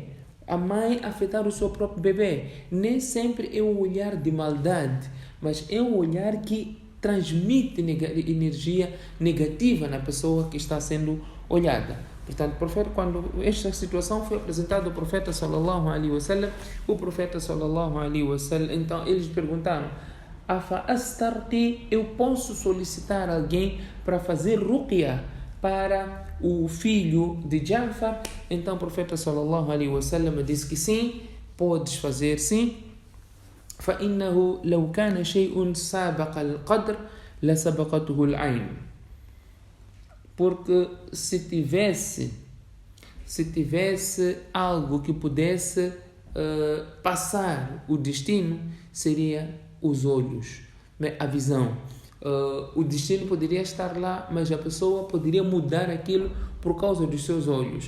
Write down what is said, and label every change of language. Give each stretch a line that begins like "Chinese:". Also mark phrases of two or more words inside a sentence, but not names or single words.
Portuguese: A mãe afetar o seu próprio bebê. Nem sempre é um olhar de maldade, mas é um olhar que transmite energia negativa na pessoa que está sendo olhada. Portanto, quando esta situação foi apresentada ao profeta
Arabic: صلى الله عليه وسلم,
Portuguese: o profeta
Arabic: صلى الله عليه وسلم,
Portuguese: então eles perguntaram:
Arabic: أفأ أسترقي,
Portuguese: eu posso solicitar alguém para fazer ruqya para o filho de Ja'far? Então o profeta
Arabic: صلى الله عليه وسلم
Portuguese: disse que sim, podes fazer sim.
Arabic: فإنه لو كان شيء سابق القدر لسبقته العين.
Portuguese: Porque se tivesse algo que pudesse passar o destino, seria os olhos, a visão. O destino poderia estar lá, mas a pessoa poderia mudar aquilo por causa dos seus olhos.